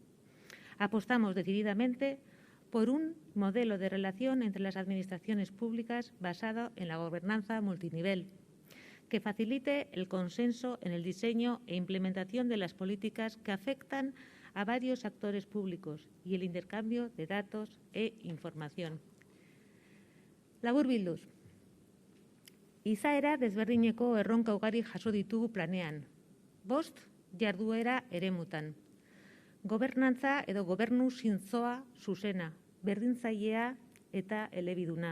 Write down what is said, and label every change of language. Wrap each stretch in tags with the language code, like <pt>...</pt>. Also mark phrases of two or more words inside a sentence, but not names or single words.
<es>Apostamos decididamente por un modelo de relación entre las administraciones públicas basado en la gobernanza multinivel, que facilite el consenso en el diseño e implementación de las políticas que afectan a varios actores públicos y el intercambio de datos e información.</es> <eu>Laburbilduz, izaera desberdineko erronka ugari jaso ditugu planean. 5 jarduera eremutan. Gobernantza edo gobernu zintzoa zuzena, berdintzailea eta elebiduna.</eu>